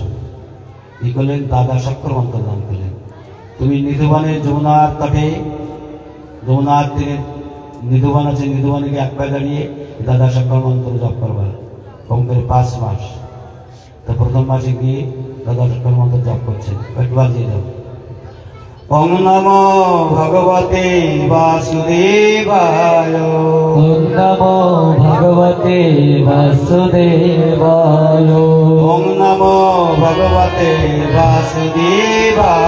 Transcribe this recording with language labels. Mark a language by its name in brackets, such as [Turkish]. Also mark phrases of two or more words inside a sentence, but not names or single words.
[Bangla] কি করলেন? দাদা শক্কর মন্ত্র দান করলেন। তুমি নিধুবানে যমুনার তটে, যমুনার তীরে নিধুবান আছে, নিধুবানে গিয়ে এক পায়ে দাঁড়িয়ে দাদা শক্কর মন্ত্র জপ করবার, কম করে 5 মাস। তো প্রথম মাসে গিয়ে দাদা শক্কর মন্ত্র জপ করছেন, একটু বাজিয়ে দাও। [Sanskrit] ওম নমো ভগবতে বাসুদেবায়, ওম নমো ভগবতে বাসুদেবায়, ওম নমো ভগবতে বাসুদেবায়,